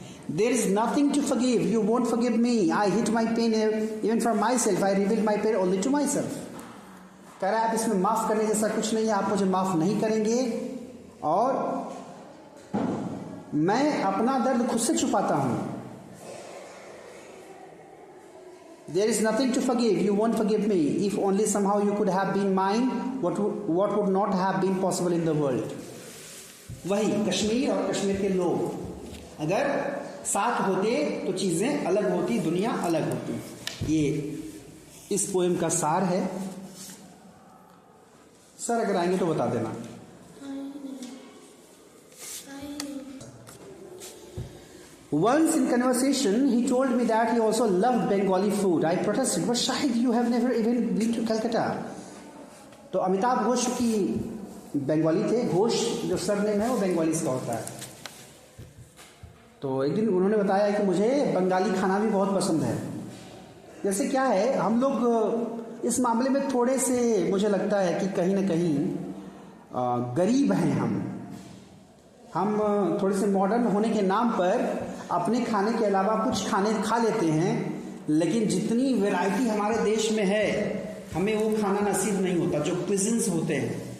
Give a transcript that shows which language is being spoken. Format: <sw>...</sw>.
<en>There is nothing to forgive, you won't forgive me, I hit my pain even for myself, I reveal my pain only to myself.</en> <hi>कह रहा है आप इसमें माफ़ करने जैसा कुछ नहीं है, आप मुझे माफ़ नहीं करेंगे, और मैं अपना दर्द खुद से छुपाता हूँ।</hi> <en>There is nothing to forgive. You won't forgive me. If only somehow you could have been mine, what would not have been possible in the world?</en> <hi>वही कश्मीर और कश्मीर के लोग अगर साथ होते तो चीज़ें अलग होती, दुनिया अलग होती। ये इस पोएम का सार है। सर अगर आएंगे तो बता देना।</hi> <en>Once in conversation, he told me that he also loved Bengali food. I protested, but Shahid, you have never even been to Calcutta.</en> <hi>तो अमिताभ घोष की बंगाली थे, घोष जो सरनेम है वो बंगालीज का होता है। तो एक दिन उन्होंने बताया कि मुझे बंगाली खाना भी बहुत पसंद है। जैसे क्या है, हम लोग इस मामले में थोड़े से, मुझे लगता है कि कहीं ना कहीं गरीब हैं हम थोड़े से मॉडर्न होने के नाम पर अपने खाने के अलावा कुछ खाने खा लेते हैं, लेकिन जितनी वैरायटी हमारे देश में है हमें वो खाना नसीब नहीं होता जो क्विज़िन्स होते हैं।</hi>